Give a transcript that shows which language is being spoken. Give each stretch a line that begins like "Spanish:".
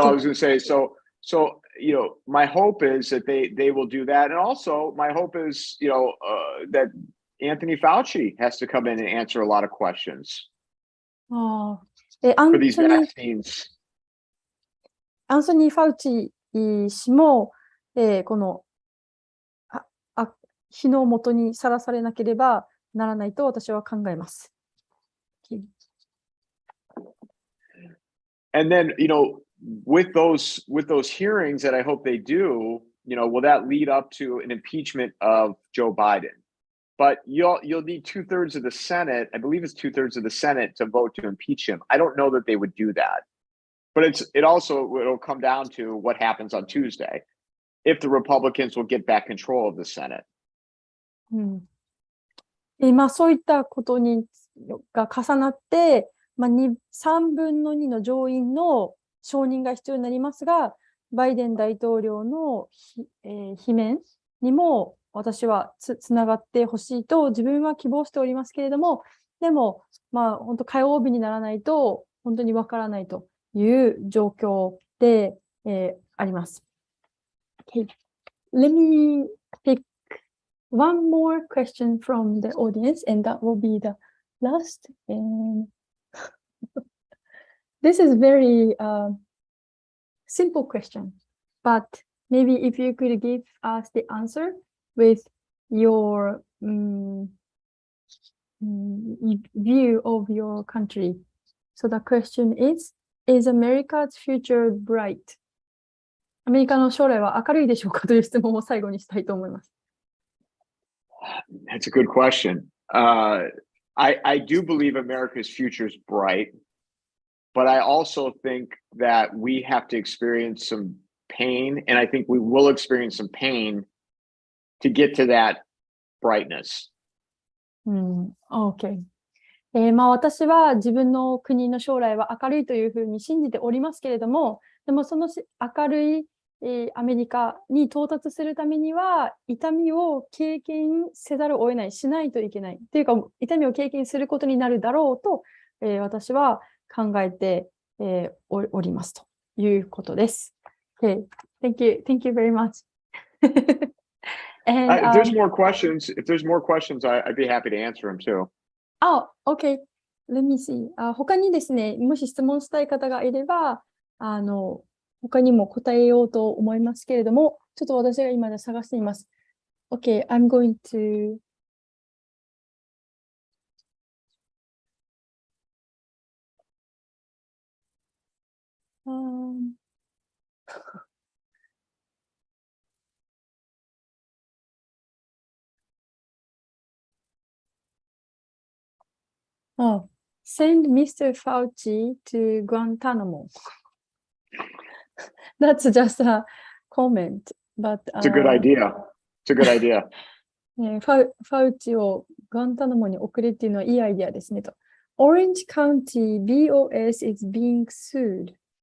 English: I was going to say, so, my hope is that they will do that. And also my hope is, that Anthony Fauci has to come in and answer a lot of questions for these vaccines.
Japanese: アンソニー・ファウチ氏も、この火の元にさらされなければならないと私は考えます。
English: Okay. And then, with those hearings that I hope they do, will that lead up to an impeachment of Joe Biden? But you'll need 2/3 of the Senate. I believe it's 2/3 of the Senate to vote to impeach him. I don't know that they would do that. But it'll come down to what happens on Tuesday if the Republicans will get back control of the Senate.
Japanese: そういったことが重なって、3分の2の上院の承認が必要になりますが、バイデン大統領の罷免にも私はつながってほしいと自分は希望しておりますけれども、でも、本当火曜日にならないと本当にわからないという状況で、あります。
English: Okay. Let me pick one more question from the audience, and that will be the last. This is very simple question, but maybe if you could give us the answer with your view of your country. So the question is America's future bright?
Japanese: アメリカの将来は明るいでしょうかという質問を最後にしたいと思います。
English: That's a good question. I do believe America's future is bright, but I also think that we have to experience some pain, and I think we will experience some pain to get to that brightness. Okay.
Japanese: 私は自分の国の将来は明るいというふうに信じておりますけれども、でもその明るいアメリカに到達するためには痛みを経験せざるを得ない、しないといけないというか、痛みを経験することになるだろうと、私は考えて、おりますということです。
English: Okay. Thank you very much. And, if there's more questions, I'd be happy to answer them too. Okay. Let me see.
Japanese: 他にですね、もし質問したい方がいれば、他にも答えようと思いますけれども、ちょっと私が今探しています。
English: Okay, I'm going to send Mr. Fauci to Guantanamo. That's just a comment, but It's a good idea. It's a good idea.
Japanese: ファウチをガンタナモに送れっていうのはいいアイデアですねと。
English: Orange County BOS is being sued.